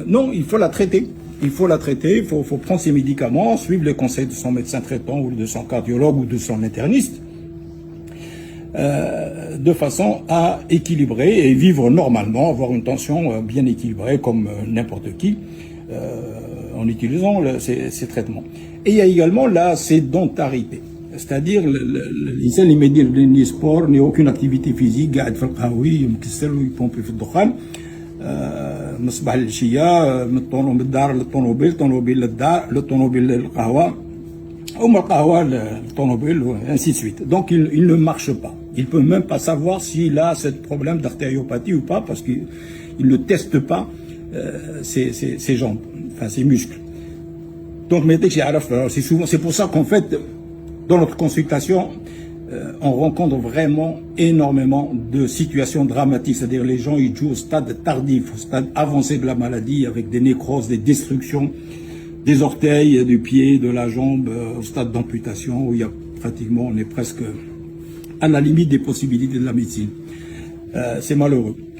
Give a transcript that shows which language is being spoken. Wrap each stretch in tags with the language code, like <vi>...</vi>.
<fr>Non, il faut la traiter. Il faut prendre ses médicaments, suivre les conseils de son médecin traitant ou de son cardiologue ou de son interniste, de façon à équilibrer et vivre normalement, avoir une tension bien équilibrée comme n'importe qui. En utilisant ces traitements. Et il y a également la sédentarité, c'est-à-dire</fr> <ar>l'insan اللي ما يدير</ar> <fr>ni sport ni aucune activité physique,</fr> <ar>قاعد في القهوي مكسر ويبومبي في الدخان من الصباح للعشية, من الدار للطوموبيل, طوموبيل للدار, للطوموبيل للقهوة,</ar> <fr>ou</fr> <ar>من القهوة للطوموبيل,</ar> <fr>ainsi de suite. Donc il ne marche pas. Il peut même pas savoir s'il a ce problème d'artériopathie ou pas parce qu'il ne teste pas ses jambes, enfin ses muscles. Donc c'est pour ça qu'en fait, dans notre consultation, on rencontre vraiment énormément de situations dramatiques, c'est-à-dire les gens ils jouent au stade tardif, au stade avancé de la maladie, avec des nécroses, des destructions des orteils, du pied, de la jambe, au stade d'amputation, où il y a pratiquement, on est presque à la limite des possibilités de la médecine. C'est malheureux.</fr>